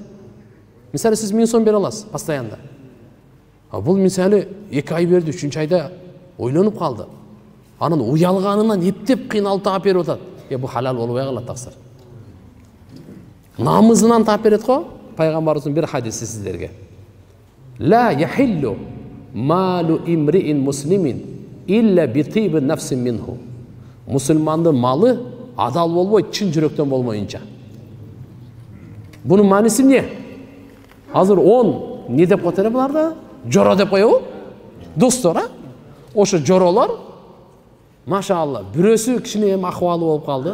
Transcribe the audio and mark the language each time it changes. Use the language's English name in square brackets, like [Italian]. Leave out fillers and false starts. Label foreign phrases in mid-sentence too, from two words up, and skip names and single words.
[Kyrgyz] Мисалы сиз 1000 сом бере аласыз постоянно. Бул мисалы 2 ай берди, 3-чү айда ойлонуп калды. Анын уялганынан эптеп кыйналып таап берип атат. Бул халал болбой калат таксыр. Намызынан таап берет го, пайгамбарыбыздын бир хадиси сиздерге. [Arabic] لا يحل مال امرئ مسلم إلا بطيب نفس منه. [Kyrgyz] Musulmandын малы адал болбойт, чын жүрөктөн болмоюнча. Бунун мааниси эмне? Азыр 10 не деп коет эле буларды? Жоро деп коебу? Достор, а? Ошо жоролор машалла, бирөөсү кичине эми акыбалы болуп калды.